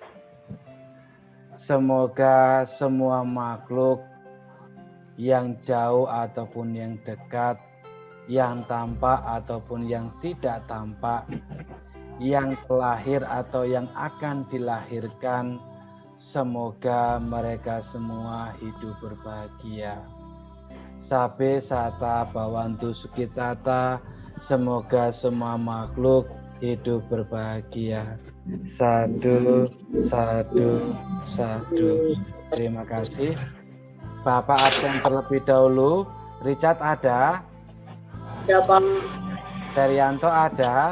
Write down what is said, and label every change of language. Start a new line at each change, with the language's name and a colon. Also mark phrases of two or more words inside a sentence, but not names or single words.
Indonesian: Semoga semua makhluk yang jauh ataupun yang dekat, yang tampak ataupun yang tidak tampak, yang lahir atau yang akan dilahirkan, semoga mereka semua hidup berbahagia.
Pali: Sabe sata bawantu sukitata,
Indonesian: semoga semua makhluk hidup berbahagia.
Pali: Sadu, sadu, sadu.
Indonesian: Terima kasih. Bapak absen terlebih dahulu. Richard ada? Ada, Pak. Serianto ada?